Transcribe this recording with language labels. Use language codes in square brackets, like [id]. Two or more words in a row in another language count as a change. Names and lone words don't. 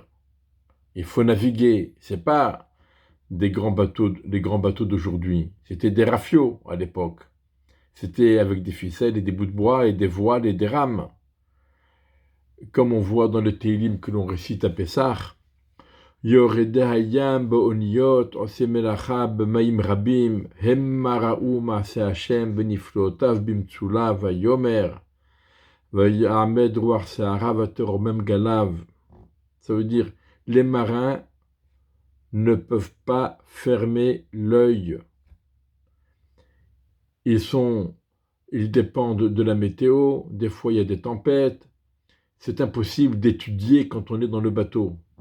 [fr] Il faut naviguer. Ce n'est pas des grands bateaux d'aujourd'hui. C'était des rafiaux à l'époque. C'était avec des ficelles et des bouts de bois et des voiles et des rames. Comme on voit dans le Télim que l'on récite à Pessah, [he] יורדי הים באוניות, עושה מלאכה במים רבים, המה ראו מעשה השם ונפלאותיו במצולה, ויאמר, ויעמד רוח שערה ותרומם גליו. [fr] Ça veut dire, les marins ne peuvent pas fermer l'œil. Ils dépendent de la météo, des fois il y a des tempêtes. C'est impossible d'étudier quand on est dans le bateau.